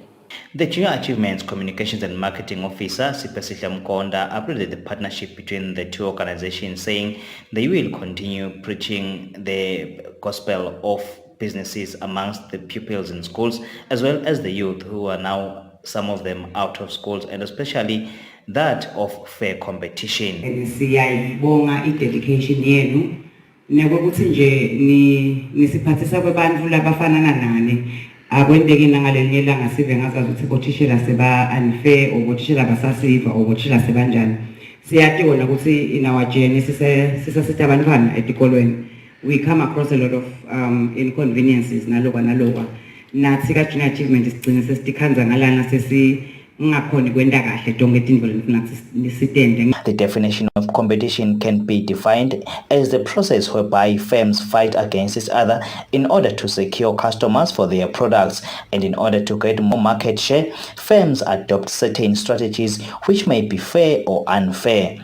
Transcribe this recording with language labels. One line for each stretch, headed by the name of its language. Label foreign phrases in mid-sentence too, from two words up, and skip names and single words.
English: The Junior Achievements Communications and Marketing Officer, Sipesihla Mkonda, applauded the partnership between the two organizations, saying they will continue preaching the gospel of businesses amongst the pupils in schools, as well as the youth who are now, some of them, out of schools, and especially that of fair competition.
Swati: Siyayibonga i-dedication yenu nekuthi nje nisiphathisa kwebantfu labafanana nani akwendeki nangalenye ilanga sive ngazazi ukuthi bothishela seba
English: unfair or
Swati: bothishela basasiva or bothishela sebanjani. Siyabona ukuthi
English: in our journey
Swati: sisasita abantwana etikolweni
English: we come across a lot of inconveniences
Swati: naloka nathi ka Junior Achievement sigcine sesitikhanza ngalana
English: The definition of competition can be defined as the process whereby firms fight against each other in order to secure customers for their products, and in order to get more market share, firms adopt certain strategies which may be fair or unfair.